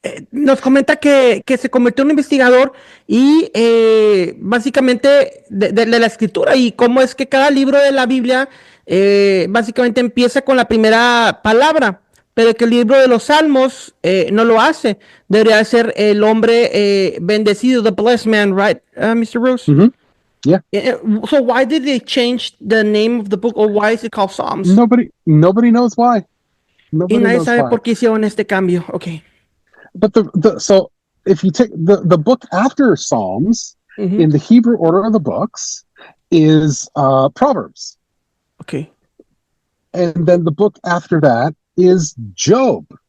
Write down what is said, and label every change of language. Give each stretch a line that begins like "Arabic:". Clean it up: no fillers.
Spanish: Nos comenta que se convirtió en un investigador y básicamente de la escritura, y cómo es que cada libro de la Biblia básicamente empieza con la primera palabra, pero que el libro de los Salmos no lo hace. Debería ser el hombre bendecido,
English: the blessed man, right,
Spanish: Mr.
English: Rose? Mm-hmm. Yeah. So why did they change the name of the book, or why is it called Psalms? Nobody knows why.
Spanish: Y nadie sabe por qué hicieron este cambio.
English: Okay. But so if you take the book after Psalms, Mm-hmm. in the Hebrew order of the books, is Proverbs. Okay. And then the book after that is Job.